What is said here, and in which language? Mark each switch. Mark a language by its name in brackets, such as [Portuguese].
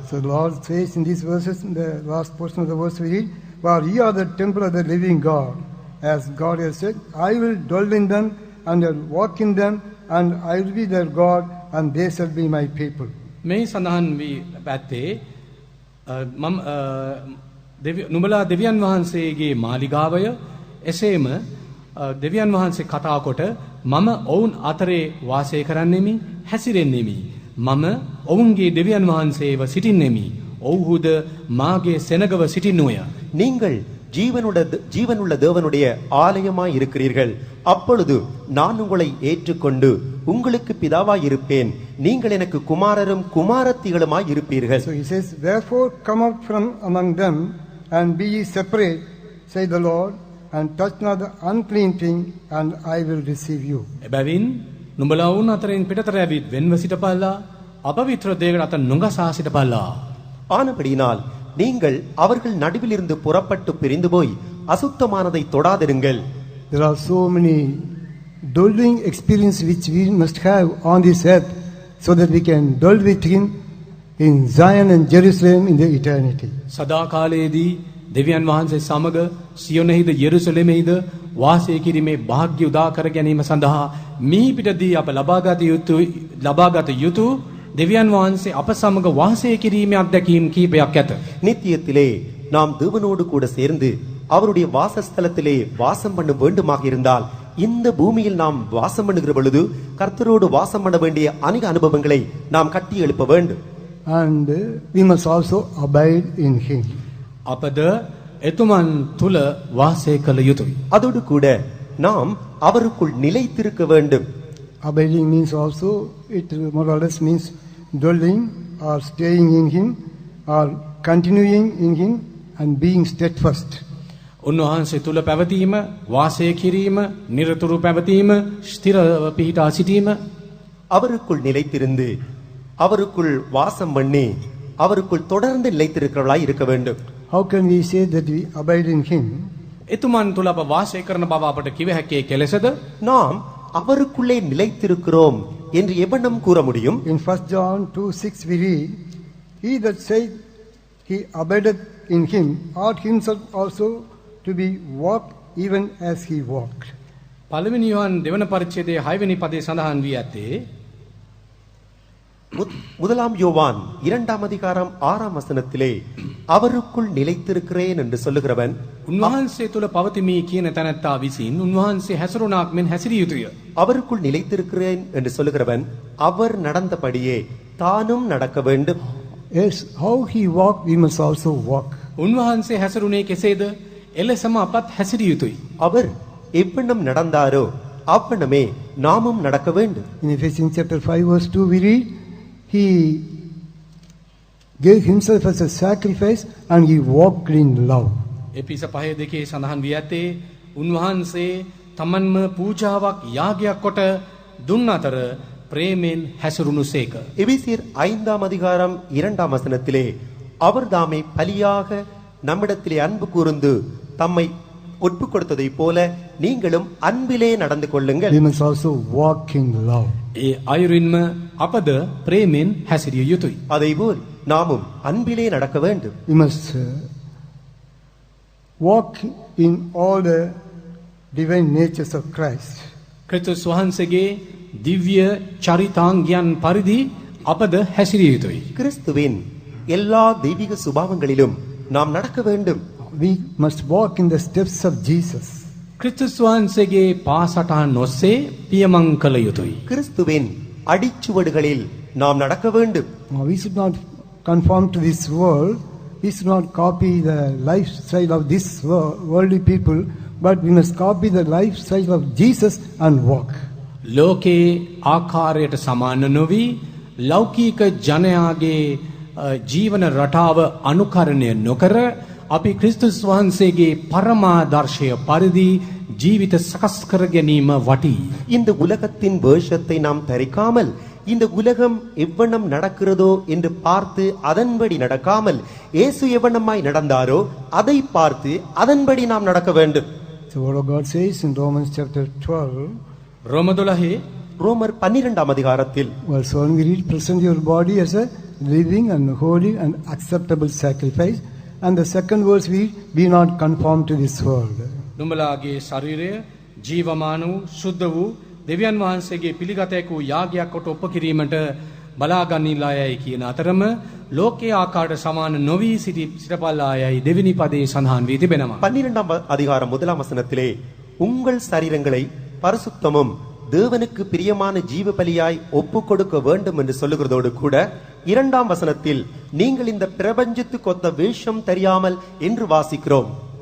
[English] So the Lord says in these verses, in the last portion of the verse we read, "For ye are the temple of the living God, as God has said, I will dwell in them and will walk in them, and I will be their God, and they shall be my people." [Sinhala] මේ සඳහන් වී පැත්තේ මම නුඹලා දෙවියන් වහන්සේගේ මාලිගාවය එසේම දෙවියන් වහන්සේ කතා කොට මම ඔවුන් අතරේ වාසය කරන්නෙමි හැසිරෙන්නෙමි මම ඔවුන්ගේ දෙවියන් වහන්සේව සිටින්නෙමි ඔව්හුද මාගේ සෙනගව සිටින්නෝය. [Tamil] நீங்கள் ஜீவனுள்ள தேவனுடைய ஆலயமாய் இருக்கிறீர்கள். அப்பொழுது நான் உங்களை ஏற்றுக்கொண்டு உங்களுக்கு பிதாவாய் இருப்பேன். நீங்கள் எனக்கு குமாரரும் குமாரத்திகளுமாய் இருப்பீர்கள். [English] So he says, "Therefore come out from among them and be ye separate, say the Lord, and touch not the unclean thing, and I will receive you." [Sinhala] එබැවින් නුඹලා වුන් අතරින් පිටතර ඇවිත් වෙන්ව සිටපල්ලා අපවිත්‍ර දෙයකට අත නොගසා සිටපල්ලා. [Tamil] ஆனபடியினால் நீங்கள் அவர்கள் நடுவில் இருந்து புறப்பட்டு பிரிந்து போய் அசுத்தமானதை தொடாதிருங்கள். [English] There are so many dwelling experiences which we must have on this earth so that we can dwell with him in Zion and Jerusalem in the eternity. [Sinhala] සදා කාලයේදී දෙවියන් වහන්සේ සමග සියොනෙහිද යෙරුසලෙමෙහිද වාසය කිරීමේ වාග්ය උදා කර ගැනීම සඳහා මිහි පිටදී අප ලබාගත යුතු දෙවියන් වහන්සේ අප සමග වාසය කිරීමේ අත්දැකීම් කීපයක් ඇත. [Tamil] நித்தியத்திலே நாம் தேவனோடு கூட சேர்ந்து அவருடைய வாசஸ்தலத்திலே வாசம் பண்ண வேண்டுமாக இருந்தால் இந்த பூமியில் நாம் வாசம் பண்ணுகிற பொழுது கர்த்தரோடு வாசம் பண்ண வேண்டிய அநேக அனுபவங்களை நாம் கட்டி எழுப்ப வேண்டும். [English] And we must also abide in him. [Sinhala] අපද එතුමන් තුල වාසය කළ යුතුයි. [Tamil] அதோடு கூட நாம் அவருக்குள் நிலைத்திருக்க வேண்டும். [English] Abiding means also, it more or less means dwelling or staying in him or continuing in him and being steadfast. [Sinhala] උන්වහන්සේ තුල පැවතීම, වාසය කිරීම, නිරතුරු පැවතීම, ස්ථිරව පිහිටා සිටීම, [Tamil] அவருக்குள் நிலைத்திருந்து அவருக்குள் வாசம் பண்ணி அவருக்குள் தொடர்ந்து நிலைத்திருக்கிறவர்களாய் இருக்க வேண்டும். [English] How can we say that we abide in him? [Sinhala] එතුමන් තුල අප වාසය කරන බව අපට කිව හැකියි කෙලෙසද? [Tamil] நாம் அவருக்குள்ளே நிலைத்திருக்கிறோம் என்று எவனம் கூற முடியும்? [English] In 1 John 2:6 we read, he that said he abideth in him ought himself also to be walked even as he walked. [Sinhala] පළවෙනි යෝහන් දෙවන පරිච්ඡේදයේ 6 වෙනි පදයේ සඳහන් වී ඇත්තේ [Tamil] முதலாம் யோவான் 2ஆம் அதிகாரம் 6ஆம் வசனத்திலே அவருக்குள் நிலைத்திருக்கிறேன் என்று சொல்லுகிறவன் [Sinhala] උන්වහන්සේ තුල පවතිමි කියන තැනැත්තා විසින් උන්වහන්සේ හැසිරුණාක් මෙන් හැසිරිය යුතුය. [Tamil] அவருக்குள் நிலைத்திருக்கிறேன் என்று சொல்லுகிறவன் அவர் நடந்தபடியே தானும் நடக்க வேண்டும். [English] Yes, how he walked, we must also walk. [Sinhala] උන්වහන්සේ හැසිරුණේ කෙසේද? එලෙසම අපත් හැසිරිය යුතුයි. [Tamil] அவர் எவ்வண்ணம் நடந்தாரோ அவ்வண்ணமே நாமும் நடக்க வேண்டும். [English] In Ephesians chapter 5 verse 2 we read, he gave himself as a sacrifice and he walked in love. [Sinhala] එපිස 5:2 සඳහන් වී ඇත්තේ උන්වහන්සේ තමන්ම පූජාවක් යාගයක් කොට දුන් අතර ප්‍රේමෙන් හැසිරුණුසේක. [Tamil] எபேசியர் 5ஆம் அதிகாரம் 2ஆம் வசனத்திலே அவர் தாமே பலியாக நம்மிடத்திலே அன்பு கூர்ந்து தம்மை ஒப்பு கொடுத்ததைப் போல நீங்களும் அன்பிலே நடந்து கொள்ளுங்கள். [English] We must also walk in love. [Sinhala] ඒ අයුරින්ම අපද ප්‍රේමෙන් හැසිරිය යුතුයි. [Tamil] அதேபோல் நாமும் அன்பிலே நடக்க வேண்டும். [English] We must walk in all the divine natures of Christ. [Sinhala] ක්‍රිස්තුස් වහන්සේගේ දිව්‍ය චරිතාංගයන් පරිදි අපද හැසිරිය යුතුයි. [Tamil] கிறிஸ்துவின் எல்லா தெய்வீக சுபாவங்களிலும் நாம் நடக்க வேண்டும். [English] We must walk in the steps of Jesus. [Sinhala] ක්‍රිස්තුස් වහන්සේගේ පාසටහන් ඔස්සේ පියමන් කළ යුතුයි. [Tamil] கிறிஸ்துவின் அடிச்சுவடுகளில் நாம் நடக்க வேண்டும். [English] Now, we should not conform to this world. We should not copy the lifestyle of this worldly people, but we must copy the lifestyle of Jesus and walk. [Sinhala] ලෝකේ ආකාරයට සමාන නොවි ලෞකික ජනයාගේ ජීවන රටාව අනුකරණය නොකර අපි ක්‍රිස්තුස් වහන්සේගේ පරමාදර්ශය පරිදි ජීවිත සකස් කර ගැනීම වටී. [Tamil] இந்த உலகத்தின் வேஷத்தை நாம் தரிக்காமல் இந்த உலகம் எவ்வண்ணம் நடக்கிறதோ என்று பார்த்து அதன்படி நடக்காமல் இயேசு எவ்வண்ணமாய் நடந்தாரோ அதை பார்த்து அதன்படி நாம் நடக்க வேண்டும். [English] So what God says in Romans chapter 12, [Sinhala] රෝම 12 [Tamil] ரோமர் 12ஆம் அதிகாரத்தில் [English] verse 1 we read, present your body as a living and holy and acceptable sacrifice. And the second verse we read, be not conformed to this world. [Sinhala] නුඹලාගේ ශරීරය ජීවමාන වූ සුද්ධ වූ දෙවියන් වහන්සේගේ පිළිගතයක වූ යාගයක් කොට ඔප කිරීමට බලාගන්නීලායයි කියන අතරම ලෝකයේ ආකාරයට සමාන නොවි සිටපල්ලායයි දෙවෙනි පදයේ සඳහන් වී තිබෙනවා. [Tamil] 12ஆம் அதிகாரம் 1ஆம் வசனத்திலே உங்கள் சரீரங்களை பரிசுத்தமும் தேவனுக்கு பிரியமான ஜீவ பலியாய் ஒப்பு கொடுக்க வேண்டும் என்று சொல்லுகிறதோடு கூட 2ஆம் வசனத்தில் நீங்கள் இந்த பிரபஞ்சத்துக்கு ஒத்த வேஷம் தெரியாமல் என்று வாசிக்கிறோம்.